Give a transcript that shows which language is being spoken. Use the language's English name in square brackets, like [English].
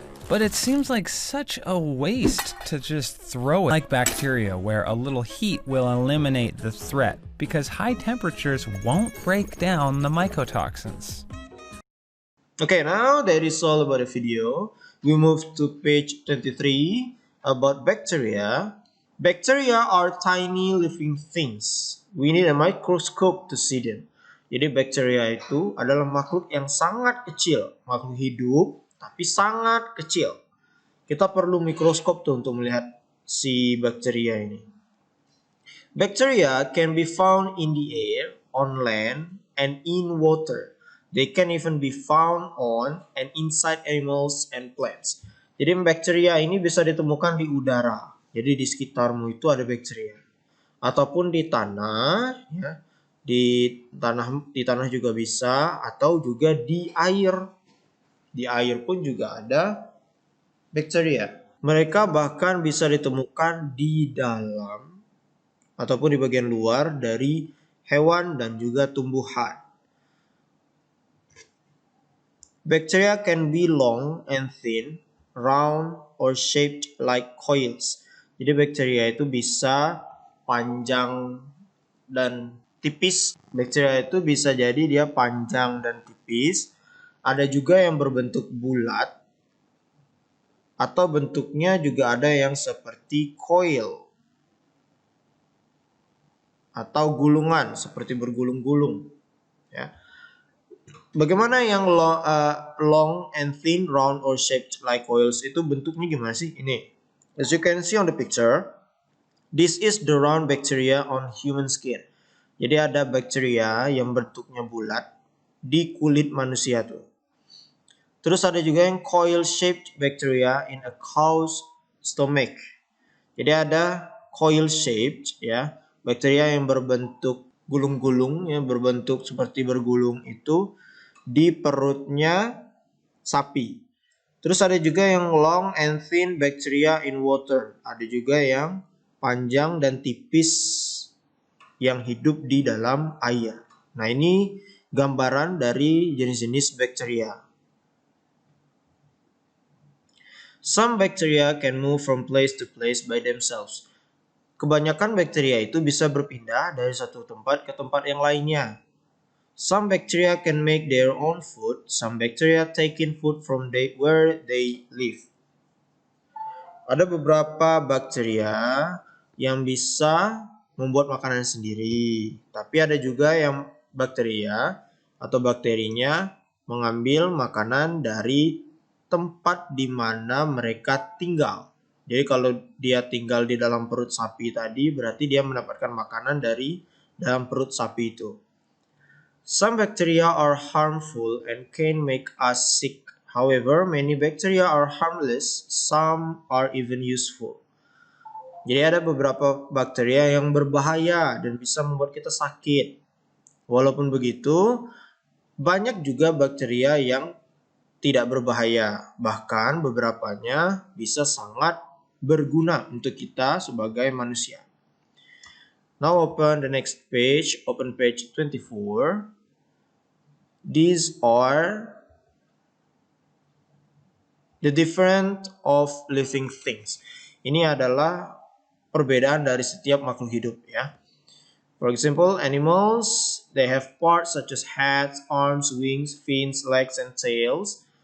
[English] But it seems like such a waste to just throw it like bacteria, where a little heat will eliminate the threat, because high temperatures won't break down the mycotoxins. Okay, now that is all about the video. We move to page 23 about bacteria. Bacteria are tiny living things. We need a microscope to see them. [Indonesian] Jadi bacteria itu adalah makhluk yang sangat kecil, makhluk hidup tapi sangat kecil. Kita perlu mikroskop tuh untuk melihat si bacteria ini. [English] Bacteria can be found in the air, on land, and in water. They can even be found on and inside animals and plants. [Indonesian] Jadi bacteria ini bisa ditemukan di udara. Jadi di sekitarmu itu ada bacteria. Ataupun di tanah, ya. Di tanah juga bisa, atau juga di air. Di air pun juga ada bacteria. Mereka bahkan bisa ditemukan di dalam ataupun di bagian luar dari hewan dan juga tumbuhan. [English] Bacteria can be long and thin, round or shaped like coils. [Indonesian] Jadi bacteria itu bisa panjang dan tipis. Bacteria itu bisa jadi dia panjang dan tipis. Ada juga yang berbentuk bulat atau bentuknya juga ada yang seperti coil atau gulungan, seperti bergulung-gulung, ya. Bagaimana yang [English] long and thin, round or shaped like coils [Indonesian] itu bentuknya gimana sih? Ini. [English] As you can see on the picture, this is the round bacteria on human skin. [Indonesian] Jadi ada bakteria yang bentuknya bulat di kulit manusia tuh. Terus ada juga yang [English] coil shaped bacteria in a cow's stomach. [Indonesian] Jadi ada coil shaped, ya, bakteria yang berbentuk gulung-gulung yang berbentuk seperti bergulung itu di perutnya sapi. Terus ada juga yang [English] long and thin bacteria in water. [Indonesian] Ada juga yang panjang dan tipis yang hidup di dalam air. Nah, ini gambaran dari jenis-jenis bakteria. [English] Some bacteria can move from place to place by themselves. [Indonesian] Kebanyakan bakteria itu bisa berpindah dari satu tempat ke tempat yang lainnya. [English] Some bacteria can make their own food. Some bacteria take in food from where they live. [Indonesian] Ada beberapa bakteria yang bisa membuat makanan sendiri. Tapi ada juga yang bakteria atau bakterinya mengambil makanan dari tempat di mana mereka tinggal. Jadi kalau dia tinggal di dalam perut sapi tadi, berarti dia mendapatkan makanan dari dalam perut sapi itu. [English] Some bacteria are harmful and can make us sick. However, many bacteria are harmless, some are even useful. [Indonesian] Jadi ada beberapa bakteria yang berbahaya dan bisa membuat kita sakit. Walaupun begitu, banyak juga bakteria yang tidak berbahaya. Bahkan beberapanya bisa sangat berguna untuk kita sebagai manusia. [English] Now open the next page, open page 24. These are the different of living things. [Indonesian] Ini adalah perbedaan dari setiap makhluk hidup ya. [English] For example, animals, they have parts such as heads, arms, wings, fins, legs, and tails.